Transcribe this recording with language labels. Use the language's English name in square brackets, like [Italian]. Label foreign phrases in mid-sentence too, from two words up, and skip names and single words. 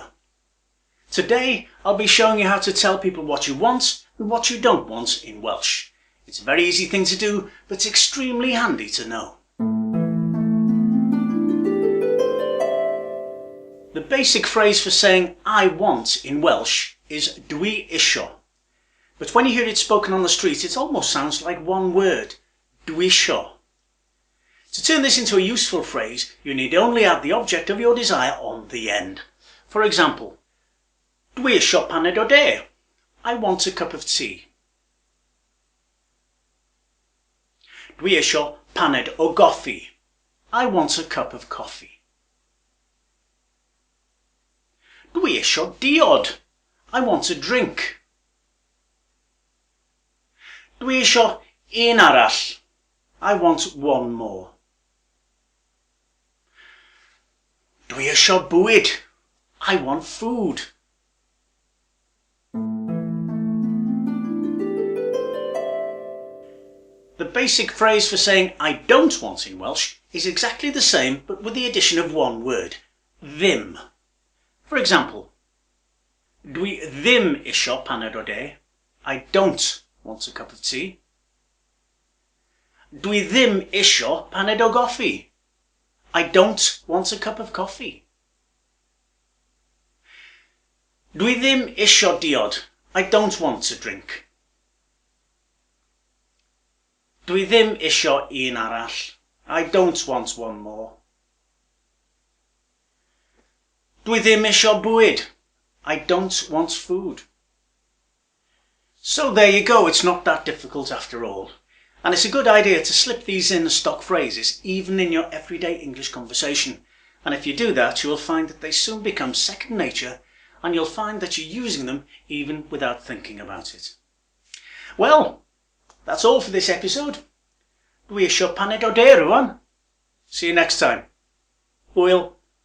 [English] Today, I'll be showing you how to tell people what you want and what you don't want in Welsh. It's a very easy thing to do, but it's extremely handy to know. The basic phrase for saying I want in Welsh is [Welsh] dwi isio. [English] But when you hear it spoken on the street, it almost sounds like one word, [Welsh] dwi isio. [English] To turn this into a useful phrase, you need only add the object of your desire on the end. For example, [Welsh] dwi isio paned o de. [English] I want a cup of tea. [Welsh] Dwi isio paned o goffi. [English] I want a cup of coffee. [Welsh] Dwi isio diod. [English] I want a drink. [Welsh] Dwi isio un arall. [English] I want one more. [Welsh] Dwi isio bwyd. [English] I want food. The basic phrase for saying I don't want in Welsh is exactly the same, but with the addition of one word, ddim. For example, [Welsh] dwi ddim isio paned o de. [English] I don't want a cup of tea. [Welsh] Dwi ddim isio paned o goffi. [English] I don't want a cup of coffee. [Welsh] Dwi ddim isio diod. [English] I don't want a drink. [Welsh] Dwi ddim isio un arall. [English] I don't want one more. [Welsh] Dwi ddim isio bwyd. [English] I don't want food. So there you go, it's not that difficult after all. And it's a good idea to slip these in as stock phrases, even in your everyday English conversation. And if you do that, you will find that they soon become second nature, and you'll find that you're using them even without thinking about it. Well, that's all for this episode. [Welsh] Dwi isio paned o de rŵan. [English] See you next time. Hwyl.